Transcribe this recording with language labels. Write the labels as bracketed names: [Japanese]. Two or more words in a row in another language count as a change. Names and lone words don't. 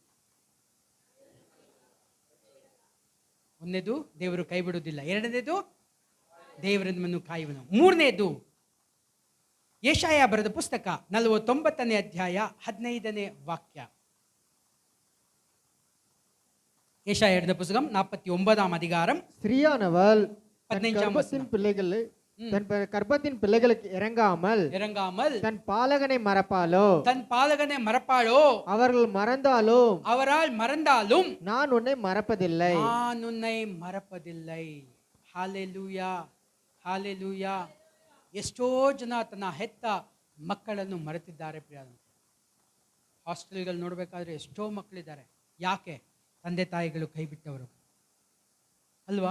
[Kannada] ಒಂದನೇದು ದೇವರು ಕೈ ಬಿಡುವುದಿಲ್ಲ. ಎರಡನೇದು ದೇವರು ನಿಮ್ಮನ್ನು ಕಾಯುವನು. ಮೂರನೇದು ಯೆಶಾಯ ಬರೆದ ಪುಸ್ತಕ 49ನೇ ಅಧ್ಯಾಯ 15ನೇ ವಾಕ್ಯ. [Tamil] ಯೆಶாயா எழுதின புத்தகம் 49ஆம் அதிகாரம். ஸ்திரீயானவள் தன் கர்ப்பத்தின் பிள்ளைகளுக்கு இறங்காமல் தன் பாலகனை மறப்பாளோ அவரால் மறந்தாலும் நான் உன்னை மறப்பதில்லை. [Kannada] ಹಾಲೆಲೂಯಾ. ಹಾಲೆಲೂಯಾ. ಎಷ್ಟೋ ಜನ ತನ್ನ ಹೆತ್ತ ಮಕ್ಕಳನ್ನು ಮರೆತಿದ್ದಾರೆ. ಪ್ರಿಯ ಹಾಸ್ಟೆಲ್ಗಳು ನೋಡಬೇಕಾದ್ರೆ ಎಷ್ಟೋ ಮಕ್ಕಳಿದ್ದಾರೆ. ಯಾಕೆ? ತಂದೆ ತಾಯಿಗಳು ಕೈ ಬಿಟ್ಟವರು ಅಲ್ವಾ?